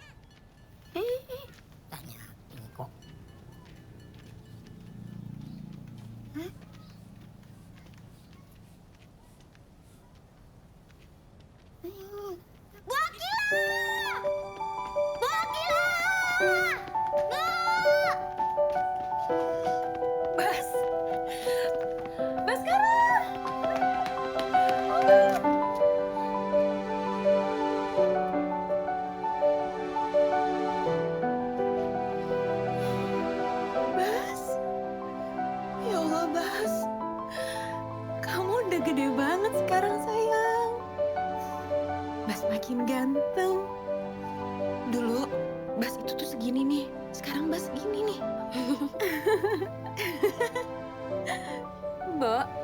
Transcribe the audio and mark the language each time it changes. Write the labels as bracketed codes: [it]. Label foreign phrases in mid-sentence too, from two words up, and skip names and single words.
[id] Tanyain kok. Bu Akila! Bu Akila! Bu! Bas! Baskara! Bas! Ya Allah, Bas. Kamu udah gede banget sekarang, sayang. Bas makin ganteng. Dulu, Bas itu tuh segini nih. Sekarang Bas segini nih. Bo.